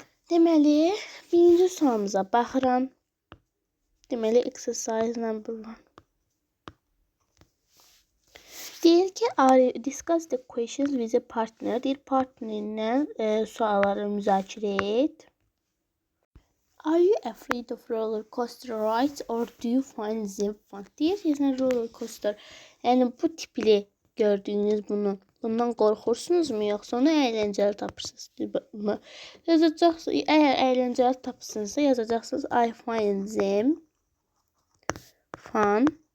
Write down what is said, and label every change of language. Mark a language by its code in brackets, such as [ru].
[az] Deməli, birinci sualımıza baxıram. Deməli, exercise number 1. Deyir ki, [en] discuss the questions with a partner. [az] Deyir, partnerinlə sualları müzakirə et. [en] Are you afraid of roller coaster rides or do you find them fun? [az] Deyir, yəni roller coaster, yəni bu tipli gördüyünüz bundan qorxursunuzmu, yoxsa onu əyləncəli tapırsınız? Yazacaqsınız, əgər əyləncəli tapırsınızsa yazacaqsınız [en] I find them fun.